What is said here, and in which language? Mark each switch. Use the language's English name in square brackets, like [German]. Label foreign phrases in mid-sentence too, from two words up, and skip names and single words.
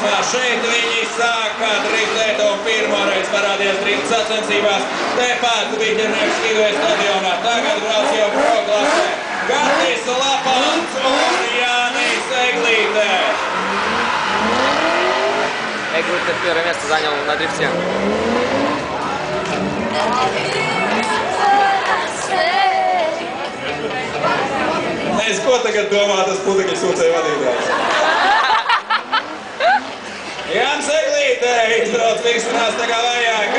[Latvian] Šeit viņi sāka driftēt un pirmoreiz parādījās drifta sacensībās. Tepat Viļņinieks skidoja stadionā. Tagad brauc jau pro klasē. Gatis Lapāns un Jānis Eglīte. [Russian] Эглите первое место занял на дрифте. [Latvian] Nezinu, ko tagad domā tas putekļu sūcēju vadītājs. Jānis Eglīte izbrauc virsmas tā kā vajag.